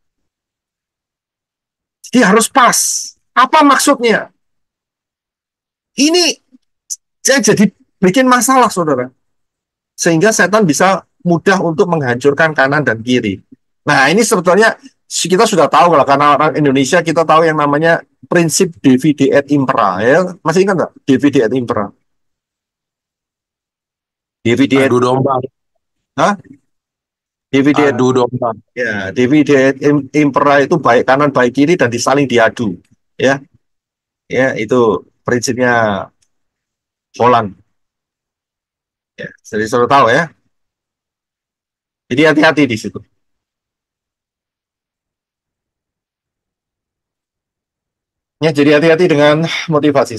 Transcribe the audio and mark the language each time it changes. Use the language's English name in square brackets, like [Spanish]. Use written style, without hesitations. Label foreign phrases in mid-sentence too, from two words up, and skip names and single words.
[Indonesian] Jadi harus pas. Apa maksudnya? Ini jadi bikin masalah, saudara. Sehingga setan bisa mudah untuk menghancurkan kanan dan kiri. Nah, ini sebetulnya kita sudah tahu lah, karena orang Indonesia kita tahu yang namanya prinsip [Latin] divide et impera, [Indonesian] ya. Masih ingat nggak [Latin] divide et impera? Divide et [Indonesian] domba. Hah? Divide Adu domba. Ya, [Latin] divide et impera [Indonesian] itu baik kanan baik kiri dan disaling diadu, ya. Ya, itu prinsipnya Holland. Ya, jadi sudah tahu ya. Jadi hati-hati di situ. Ya, jadi hati-hati dengan motivasi.